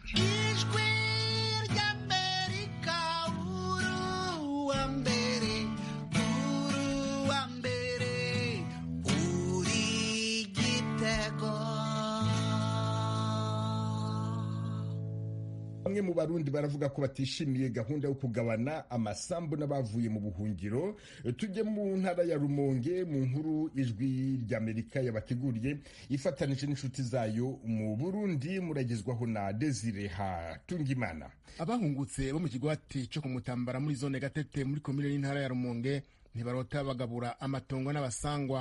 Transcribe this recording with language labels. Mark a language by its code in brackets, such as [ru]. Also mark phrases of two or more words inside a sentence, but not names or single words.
[rn] Ijwi ry'Amerika uri Gitego. bamwe mu barundi baravuga ko batishimiye gahunda yo kugabana amasambu n'abavuye mu buhungiro. [rw] Tujye mu ntara ya Rumonge mu nkuru ijwi ry'Amerika yabateguriye ifatanije n'inshuti zayo mu Burundi, muragezwaho na Desire Hatungimana. [rn] Abahungutse bo mu kigwati cyo kumutambara muri zone Gatete muri komine y'intara ya Rumonge ntibarota bagabura amatongo n'abasangwa.